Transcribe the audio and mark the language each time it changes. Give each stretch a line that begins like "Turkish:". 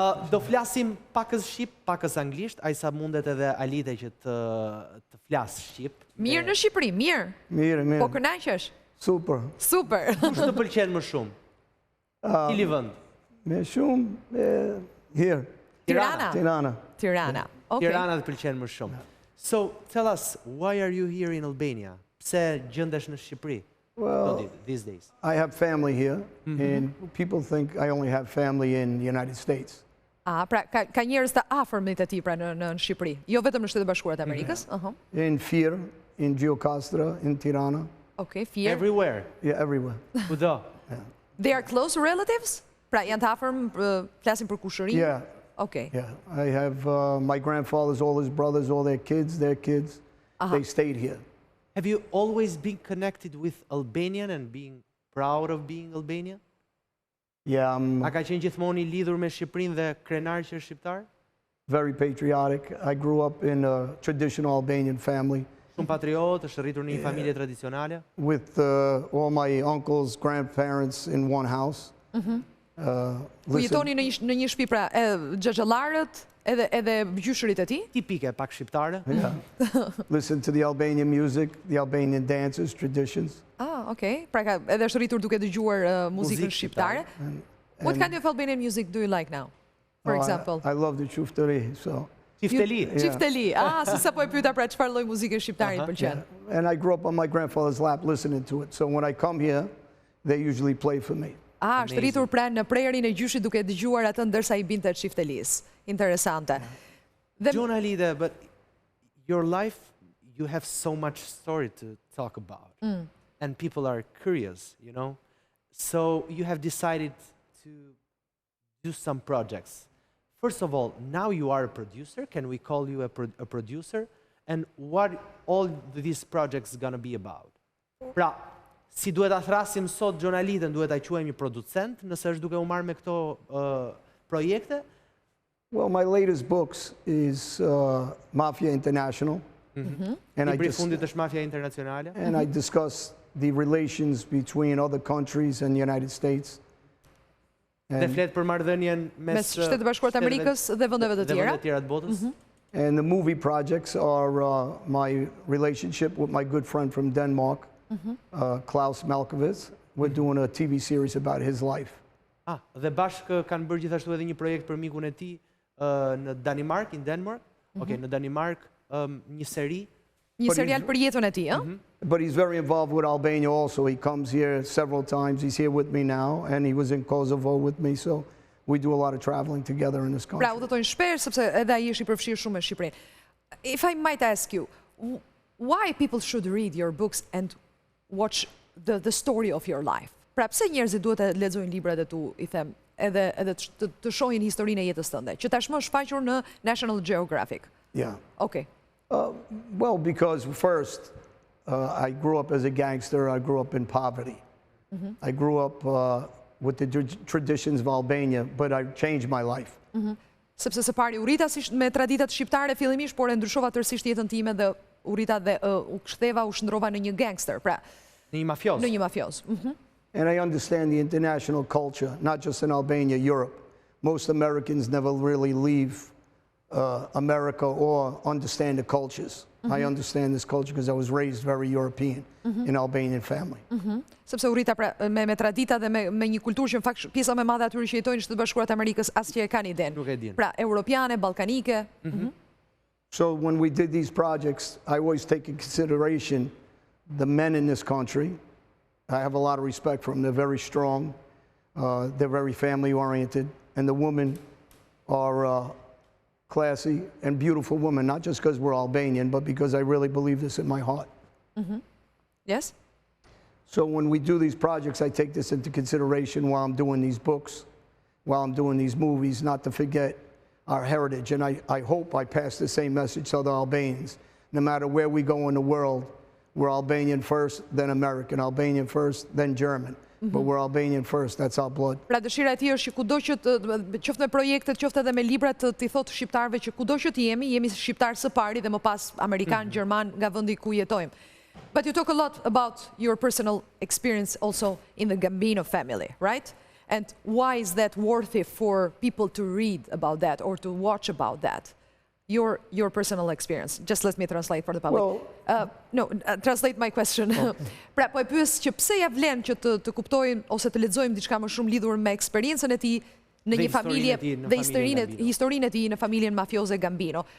Albanian: Do flasim pakës shqip, pakës anglisht, ai sa mundet edhe Alite që të flas shqip. Mirë në Shqipëri, mirë. Mirë. Po kënaqesh? Super. Super. Kush të pëlqen më shumë? Cili vend? Me shumë,
English: here.
Albanian: Tirana. Tirana.
English: Okay.
Albanian: Tirana të pëlqen më shumë.
English: So, tell us, why are you here in Albania?
Albanian: Pse gjendesh në Shqipëri?
English: Well, these days. I have family here, and people think I only have family in the United States.
Albanian: Pra, ka njerëz të afërmit e tij pra në Shqipëri, jo vetëm në Shtetet Bashkuara të Amerikës.
English: In Fier, in Gjokastra, in Tirana. Okay, Fier. Everywhere. Yeah, everywhere.
Albanian: Kudo.
English: They are close relatives?
Albanian: Pra, janë të afërm, flasin për kushëri?
English: Yeah. Okay. Yeah, I have my grandfathers, all his brothers, all their kids, they stayed here. Have you always been connected with Albanian and being proud of being Albanian? Yeah,
Albanian: A ka qenë gjithmonë i lidhur me Shqipërinë dhe krenar që është shqiptar?
English: very patriotic. I grew up in a traditional Albanian family
Albanian: Shumë patriot, është rritur në një familje tradicionale.
English: with all my uncles, grandparents in one house.
Albanian: Ku jetoni në një shtëpi pra, xhaxhallarët edhe gjyshërit e tij? Tipike, pak shqiptare.
English: Yeah. Listen to the Albanian music, the Albanian dances, traditions. Okay.
Albanian: Pra edhe është rritur duke dëgjuar muzikën shqiptare.
English: What kind of Albanian music do you like now? For example? I love the shqiptari, so.
Albanian: Qifteli. Qifteli. Se sa po e pyeta pra çfarë lloj muzike shqiptare i pëlqen.
English: And I grew up on my grandfather's lap listening to it. So when I come here, they usually play for me.
Albanian: Është rritur pra në prerin e gjyshit duke dëgjuar atë ndërsa i binte Qiftelis. Interesante.
English: Gjon Alite, but your life, you have so much story to talk about. And people are curious, you know? So you have decided to do some projects. First of all, now you are a producer. Can we call you a producer? And what all these projects gonna be about?
Albanian: Pra, si duhet ta thrasim sot Gjon Aliten, duhet ta quajmë një producent, nëse është duke u marrë me këto projekte?
English: Well, my latest books is Mafia International.
Albanian: Libri i fundit është Mafia Internacionale.
English: And I discuss the relations between other countries and the United States.
Albanian: Dhe flet për marrëdhënien mes Shtetet Bashkuara të Amerikës dhe vendeve të tjera. Të botës.
English: And the movie projects are my relationship with my good friend from Denmark, Klaus Malkovich. We're doing a TV series about his life.
Albanian: Dhe bashkë kanë bërë gjithashtu edhe një projekt për mikun e tij në Danimark,
English: in Denmark.
Albanian: Okay, në Danimark, një seri. Një serial për jetën e tij, ëh?
English: But he's very involved with Albania also. He comes here several times. He's here with me now, and he was in Kosovo with me, so we do a lot of traveling together in this country.
Albanian: Pra, udhëtojnë shpesh sepse edhe ai është i përfshirë shumë me Shqipërinë.
English: If I might ask you, why people should read your books and watch the story of your life?
Albanian: Pra, pse njerëzit duhet të lexojnë librat e tu, I them, edhe të shohin historinë e jetës tënde, që tashmë është shfaqur në National Geographic.
English: Yeah. Okay. Well, because first, I grew up as a gangster. I grew up in poverty. I grew up with the traditions of Albania, but I changed my life.
Albanian: Sepse së pari u rrita me traditat shqiptare fillimisht, por e ndryshova tërësisht jetën time dhe u rrita dhe u ktheva, u shndrova në një gangster, pra. Në një mafioz. Në një mafioz.
English: And I understand the international culture, not just in Albania, Europe. Most Americans never really leave America or understand the cultures. I understand this culture because I was raised very European in Albanian family.
Albanian: Sepse u rrita pra, me tradita dhe me një kulturë që në fakt pjesa më e madhe atyre që jetojnë në Shtetet Bashkuara të Amerikës asgjë e kanë iden. Nuk e din. Pra, europiane, ballkanike.
English: So when we did these projects, I always take in consideration the men in this country. I have a lot of respect for them. They're very strong. They're very family oriented. And the women are classy and beautiful women, not just because we're Albanian, but because I really believe this in my heart. Yes? So when we do these projects, I take this into consideration while I'm doing these books, while I'm doing these movies, not to forget our heritage. And I hope I pass the same message to other Albanians. no matter where we go in the world, we're Albanian first, then American, Albanian first, then German. But we're Albanian first, that's our blood.
Albanian: Pra dëshira e tij është që kudo që qoftë me projektet, qoftë edhe me librat, t'i thotë shqiptarëve që kudo që jemi shqiptar së pari dhe më pas amerikan, gjerman, nga vendi ku jetojmë.
English: But you talk a lot about your personal experience also in the Gambino family, right? And why is that worthy for people to read about that or to watch about that? Your personal experience. Just let me translate for the public. Well, Translate my question.
Albanian: Pra, po e pyes që pse ja vlen që të kuptojnë ose të lexojmë diçka më shumë lidhur me eksperiencën e tij në një familje dhe historinë e tij në familjen mafioze Gambino.